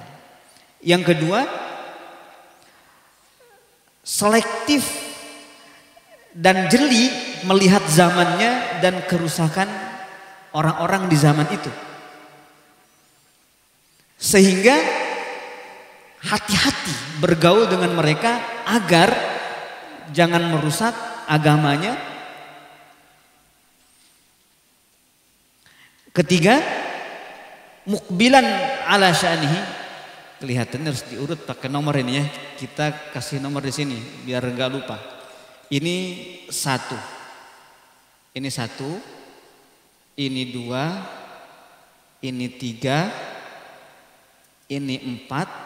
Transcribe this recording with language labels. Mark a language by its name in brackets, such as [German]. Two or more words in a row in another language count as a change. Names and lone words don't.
[Indonesian] Yang kedua, selektif dan jeli melihat zamannya dan kerusakan orang-orang di zaman itu. Sehingga hati-hati bergaul dengan mereka agar jangan merusak agamanya. Ketiga, [Arabic] مقبلا على شأنه. [Indonesian] Kelihatannya harus diurut pakai nomor ini ya. Kita kasih nomor di sini biar enggak lupa. Ini 1. Ini 1. Ini 2. Ini 3. Ini 4.